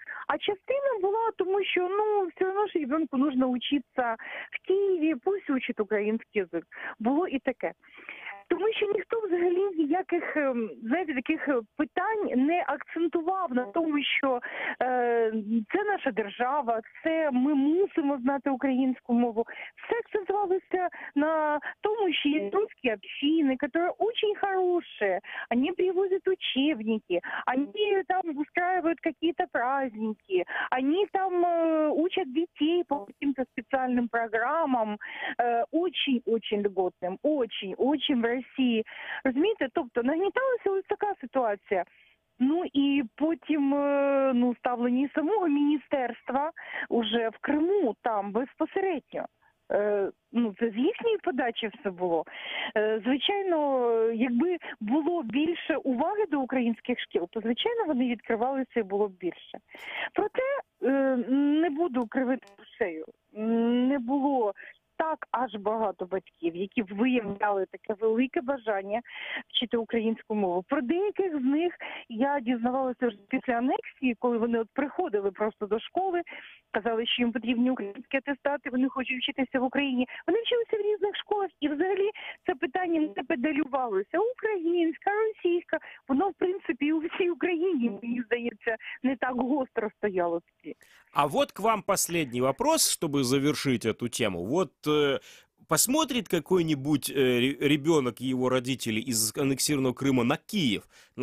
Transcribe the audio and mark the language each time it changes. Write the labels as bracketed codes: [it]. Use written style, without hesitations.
[uk] А частина була, тому що, ну, все одно ж [ru] ребенку нужно учиться в Києві, пусть учить український язик. [uk] Було і таке. Тому що ніхто взагалі ніяких, знаєте, таких питань не акцентував на тому, що це наша держава, це ми мусимо знати українську мову. Все акцентувалося на тому, що є [ru] русские общины, которые очень хорошие, они привозят учебники, они там устраивают какие-то праздники, они там учат детей по каким-то специальным программам, очень-очень льготным, очень в Росії. [uk] Розумієте? Тобто нагніталася ось така ситуація. Ну і потім ставлення самого міністерства уже в Криму там безпосередньо. Це з їхньої подачі все було. Звичайно, якби було більше уваги до українських шкіл, то, звичайно, вони відкривалися і було б більше. Проте не буду кривити душею. Не було так аж багато батьків, які виявляли таке велике бажання вчити українську мову. Про деяких з них я дізнавалася вже після анексії, коли вони приходили просто до школи, казали, що їм потрібні українські атестати, вони хочуть вчитися в Україні. Вони вчилися в різних школах, і взагалі це питання не педалювалося. Українська, російська, воно, в принципі, і у всій Україні, мені здається, не так гостро стояло. [ru] А вот к вам последний вопрос, чтобы завершить эту тему. Вот посмотрит какой-нибудь ребенок и его родители из аннексированного Крыма на Киев, на